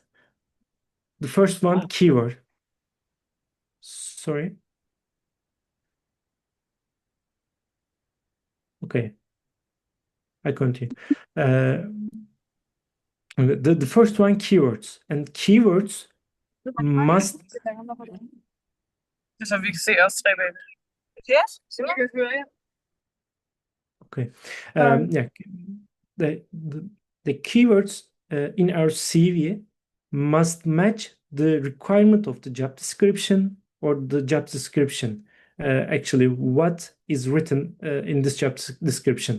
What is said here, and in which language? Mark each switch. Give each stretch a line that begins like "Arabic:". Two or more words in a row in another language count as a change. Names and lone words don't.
English: The first one, keyword. Sorry. Okay. I continue. The first one, keywords. And keywords must.
Danish: Så vi kan se os tre bag. Yes, så vi kan høre jer.
English: Okay. Yeah. The keywords in our CV must match the requirement of the job description or the job description. Actually, what is written in this job description.